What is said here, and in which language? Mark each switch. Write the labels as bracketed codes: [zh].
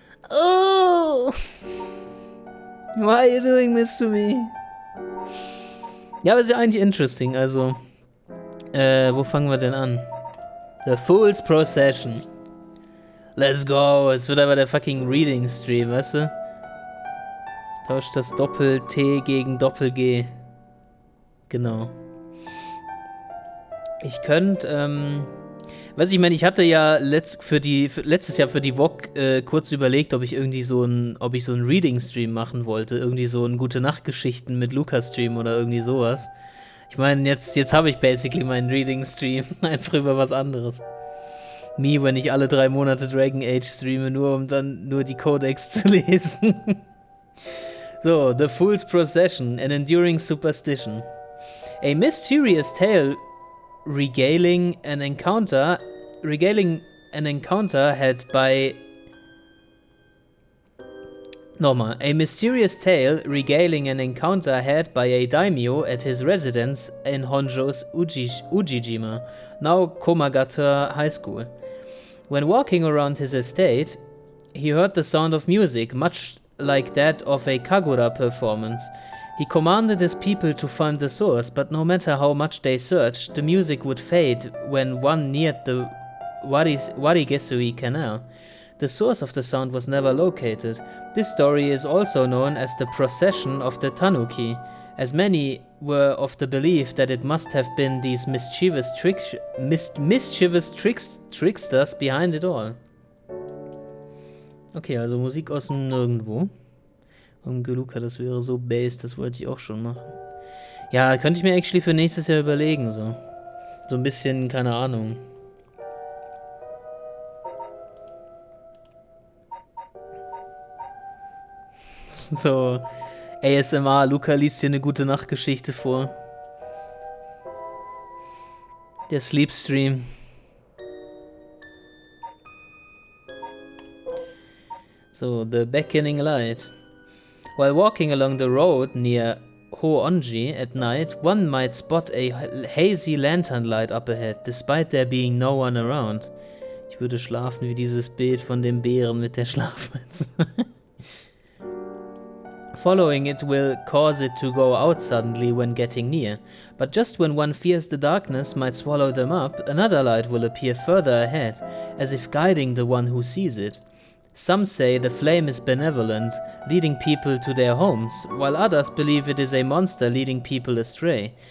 [en] Oh! Why are you doing this to me? [de] Ja, aber ist ja eigentlich interesting, also. Wo fangen wir denn an? [en] The Fool's Procession. Let's go. [de] Es wird aber der fucking Reading Stream, weißt du? Tauscht das Doppel-T gegen Doppel-G. Genau. Ich könnte, weiß ich meine, ich hatte ja letztes Jahr für die VOG kurz überlegt, ob ich irgendwie so ein Reading-Stream machen wollte. Irgendwie so ein Gute-Nacht-Geschichten mit Luca-Stream oder irgendwie sowas. Ich meine, jetzt habe ich basically meinen Reading-Stream. Einfach über was anderes. Me, wenn ich alle 3 Monate Dragon Age streame, um dann nur die Codex zu lesen. [en] So, The Fool's Procession, an enduring superstition. A mysterious tale regaling an encounter had by... [de] Nochmal. [en] A mysterious tale regaling an encounter had by a daimyo at his residence in Honjo's Ujijima, now Komagator High School. When walking around his estate, he heard the sound of music, much like that of a Kagura performance. He commanded his people to find the source, but no matter how much they searched, the music would fade when one neared the Warigesui Canal. The source of the sound was never located. This story is also known as the Procession of the Tanuki, as many were of the belief that it must have been these mischievous tricksters behind it all. [de] Okay, also Musik aus dem Nirgendwo. Und Luca, das wäre so Bass, das wollte ich auch schon machen. Ja, könnte ich mir actually für nächstes Jahr überlegen, so. So ein bisschen, keine Ahnung. So, ASMR, Luca liest hier eine gute Nachtgeschichte vor. Der Sleepstream. [en] So, The Beckoning Light. While walking along the road near Honji at night, one might spot a hazy lantern light up ahead, despite there being no one around. [de] Ich würde schlafen wie dieses Bild von dem Bären mit der Schlafmütze. [en] Following it will cause it to go out suddenly when getting near, but just when one fears the darkness might swallow them up, another light will appear further ahead, as if guiding the one who sees it. Some say the flame is benevolent, leading people to their homes, while others believe it is a monster leading people astray.